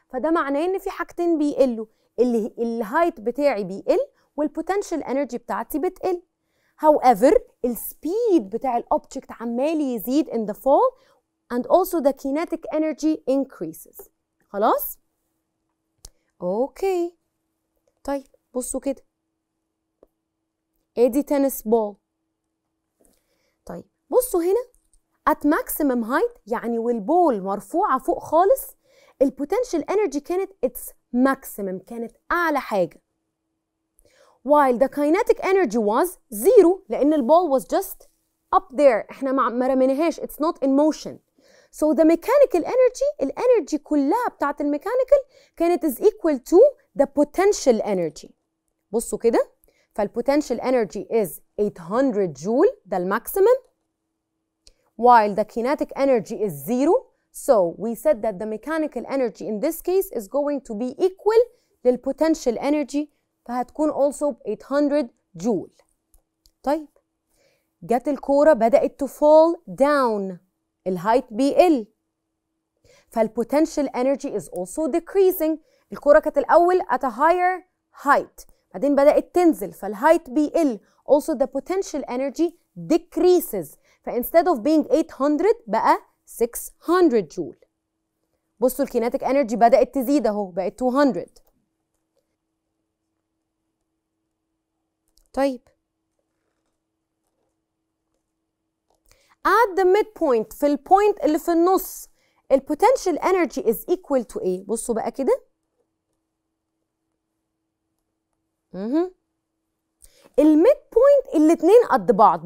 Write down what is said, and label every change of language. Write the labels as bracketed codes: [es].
[ar] فده معناه إن في حاجتين بيقلوا. الهايت بتاعي بيقل والبوتنشال انرجي بتاعتي بتقل. However, السبيد بتاع الأوبجكت عمال يزيد [en] in the fall and also the kinetic energy increases. [ar] خلاص؟ اوكي. طيب بصوا كده. ادي تنس بول. طيب بصوا هنا [en] at maximum height [ar] يعني والبول مرفوعة فوق خالص البوتنشال انرجي كانت its maximum كانت أعلى حاجة. [en] while the kinetic energy was zero [ar] لأن البول [en] was just up there [ar] احنا ما رميناهاش [en] it's not in motion. So the mechanical energy [ar] الانرجي كلها بتاعت الميكانيكال كانت [en] is equal to the potential energy. [ar] بصوا كده فالبوتنشال [en] energy is 800 [ar] جول ده الماكسيمم [en] while the kinetic energy is zero. So we said that the mechanical energy in this case is going to be equal للpotential energy فهتكون also 800 joule. [ar] طيب جت الكورة بدأت [en] to fall down [ar] الهايت بيقل فالpotential energy [en] is also decreasing. [ar] الكورة كانت الأول [en] at a higher height [ar] بعدين بدأت تنزل فالهايت بيقل [en] also the potential energy decreases [ar] ف [en] instead of being [ar] 800 بقى 600 جول. بصوا الكينيتيك انرجي بدأت تزيد اهو بقت 200. طيب [en] at the midpoint [ar] في البوينت اللي في النص البوتنشال انرجي [en] is equal to [ar] ايه؟ بصوا بقى كده الميد بوينت الاتنين قد بعض.